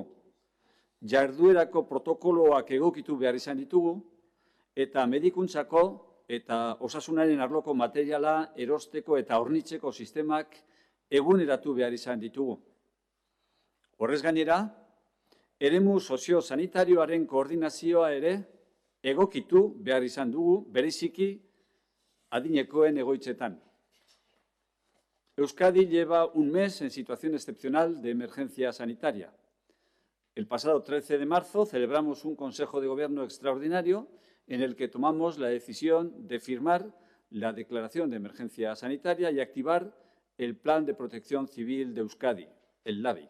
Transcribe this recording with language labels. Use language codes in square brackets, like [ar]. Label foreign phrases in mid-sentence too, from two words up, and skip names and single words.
[eu] Jarduerako protokoloak egokitu behar izan ditugu, eta medikuntzako eta osasunaren arloko materiala erosteko eta hornitzeko sistemak eguneratu behar izan ditugu. Horrez gainera, eremu soziosanitarioaren koordinazioa ere egokitu behar izan dugu, bereziki adinekoen egoitzetan. [es] Euskadi lleva un mes en situación excepcional de emergencia sanitaria. El pasado 13 de marzo celebramos un Consejo de Gobierno extraordinario en el que tomamos la decisión de firmar la Declaración de Emergencia Sanitaria y activar el Plan de Protección Civil de Euskadi, el LABI.